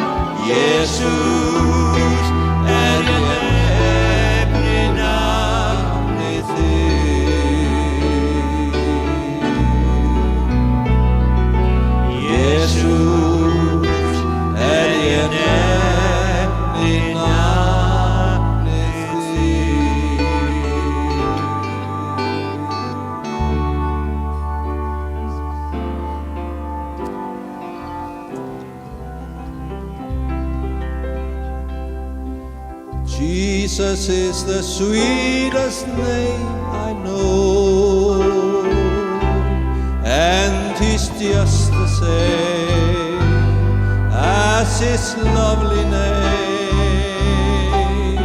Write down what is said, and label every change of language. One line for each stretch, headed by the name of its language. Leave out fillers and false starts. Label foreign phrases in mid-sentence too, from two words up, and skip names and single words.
Icelandic: Jesús er ég nefni nafnið þitt. Jesús er ég nefni nafnið þitt.
English: Jesus is the sweetest name I know, and he's just the same as his lovely name.